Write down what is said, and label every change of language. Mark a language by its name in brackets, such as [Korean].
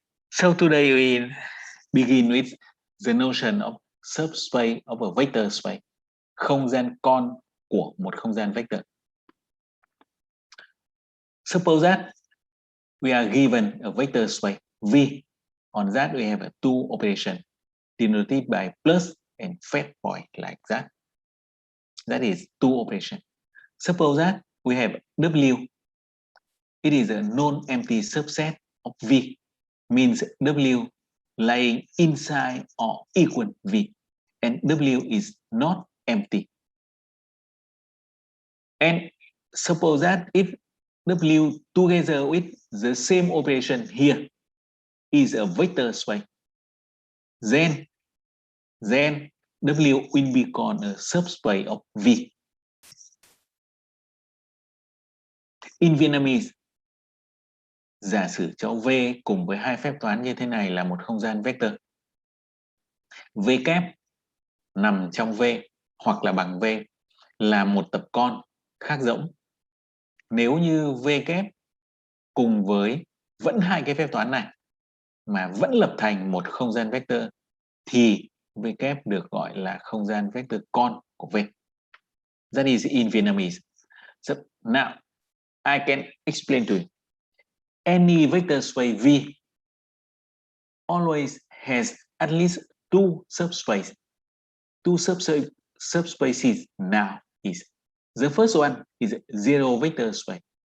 [English] So today we begin with the notion of subspace of a vector space, [Vietnamese] không gian con của một không gian vector. [English] Suppose that we are given a vector space V. On that we have a two operation denoted by plus and fed point like that. That is two operation. Suppose that we have W. It is a non-empty subset of V, means W lying inside or equal V, and W is not empty. And suppose that if W together with the same operation here is a vector space, then W will be called a subspace of V. In Vietnamese, [Vietnamese] giả sử cho V cùng với hai phép toán như thế này là một không gian vector. V kép nằm trong V hoặc là bằng V là một tập con khác rỗng. Nếu như V kép cùng với vẫn hai cái phép toán này mà vẫn lập thành một không gian vector thì V kép được gọi là không gian vector con của V. [English] That is in Vietnamese. So now I can explain to you. Any vector space V always has at least two subspaces. Two subspaces now is the first one is zero vector space.